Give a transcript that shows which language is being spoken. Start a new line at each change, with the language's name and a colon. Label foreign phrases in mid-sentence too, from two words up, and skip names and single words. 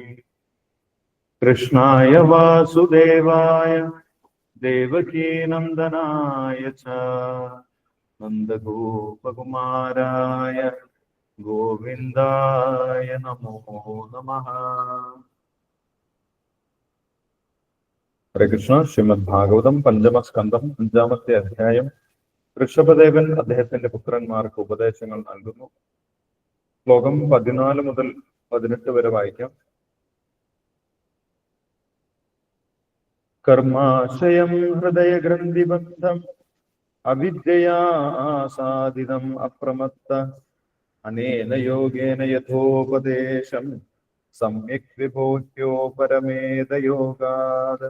Sanskrit: कृष्णाय वासुदेवाय देवकी नन्दनाय च नन्दगोपकुमाराय गोविन्दाय नमो नमः।
Malayalam: ഹരേ കൃഷ്ണ. ശ്രീമദ് ഭാഗവതം പഞ്ചമസ്കന്ധം 5-ാമത്തെ അധ്യായം. ഋഷഭദേവൻ അദ്ദേഹത്തിന്റെ പുത്രന്മാർക്ക് ഉപദേശങ്ങൾ നൽകുന്നു. ശ്ലോകം 14 മുതൽ 18 വരെ വായിക്കാം.
Sanskrit: കർമാശയം ഹൃദയഗ്രന്ഥിബദ്ധം അവിദ്യയാ സാധിതം അപ്രമത്ത അനേന യോഗേന യഥോപദേശം സമ്യക് വിഭൂത്യോ പരമേദയോഗാത്.